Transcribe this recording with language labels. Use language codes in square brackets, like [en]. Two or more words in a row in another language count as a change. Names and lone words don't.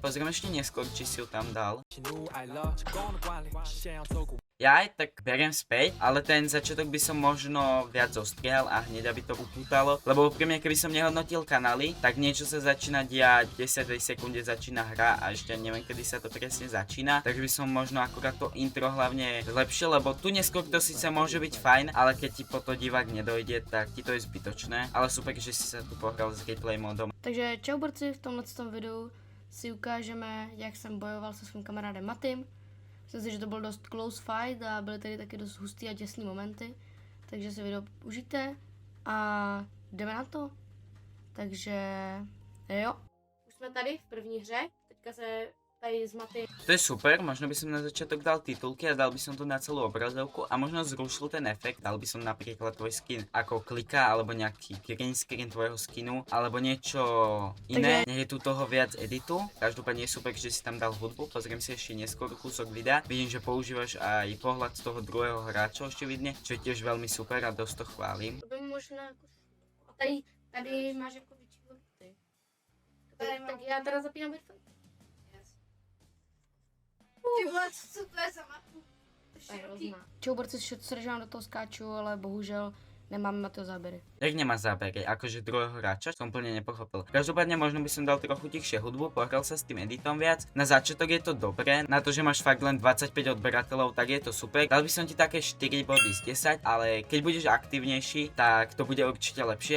[sk] Pozrieme ešte neskôr, či si ju tam dal. Ja aj tak beriem späť, ale ten začiatok by som možno viac zostrihal a hneď aby to upútalo, lebo úprimne keby som nehodnotil kanály, tak niečo sa začína diať, 10 sekunde začína hra a ešte neviem kedy sa to presne začína, takže by som možno akurát to intro hlavne zlepšil, lebo tu neskôr to síce môže byť fajn, ale keď ti po to divák nedojde, tak ti to je zbytočné, ale super, že si sa tu pohral s gameplay modom. [cs] Takže čau borci, v tomto videu si ukážeme, jak jsem bojoval se svým kamarádem Matym. Myslím si, že to byl dost [en] close fight [cs] a byly tady taky dost hustý a těsný momenty. Takže si video užijte a jdeme na to. Takže jo. Už jsme tady v první hře, teďka se tady z Matym. [sk] To je super, možno by som na začiatok dal titulky a dal by som to na celú obrazovku a možno zrušil ten efekt, dal by som napríklad tvoj skin ako klika alebo nejaký [en] green screen [sk] tvojho skinu alebo niečo iné, nech je tu toho viac editu. Každopádne je super, že si tam dal hudbu, pozriem si ešte neskôr kúsok videa, vidím, že používaš aj pohľad z toho druhého hráča ešte vidne, čo je tiež veľmi super a dosť to chválim. [cs] To by možná jako... A tady máš jako větší hodnoty. Tak já teda zapínám headphone. Ty vole, co to je za mapu? Čau borci, srdečně do toho skáču, ale bohužel nemáme na to zábery. [sk] Jak nemá zábery, akože druhého hráča, som úplne nepochopil. Každopádne možno by som dal trochu tichšie hudbu, pohral sa s tým editom viac. Na začiatok je to dobré, na to, že máš fakt len 25 odberateľov, tak je to super. Dal by som ti také 4 body z 10, ale keď budeš aktívnejší, tak to bude určite lepšie.